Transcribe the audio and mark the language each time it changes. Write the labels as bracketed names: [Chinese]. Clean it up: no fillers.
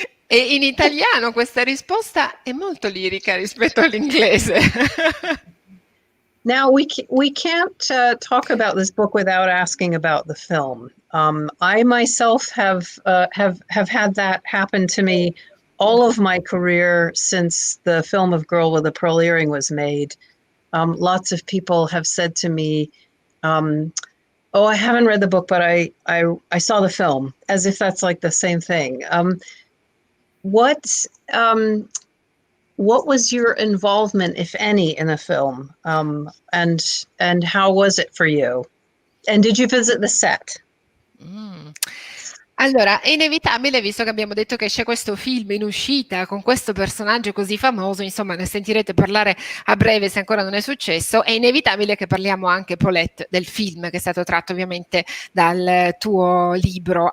[Italian] E in italiano questa risposta è molto lirica rispetto all'inglese. [English] Now, we can't talk about this book without asking about the film. I myself have had that happen to me all of my career since the film of Girl with a Pearl Earring was made. Lots of people have said to me, "Oh, I haven't read the book, but I saw the film," as if that's like the same thing. What was your involvement, if any, in the film, and how was it for you? And did you visit the set? [Italian] Allora, è inevitabile, visto che abbiamo detto che c'è questo film in uscita con questo personaggio così famoso, insomma, ne sentirete parlare a breve se ancora non è successo, è inevitabile che parliamo anche, Paulette, del film che è stato tratto ovviamente dal tuo libro.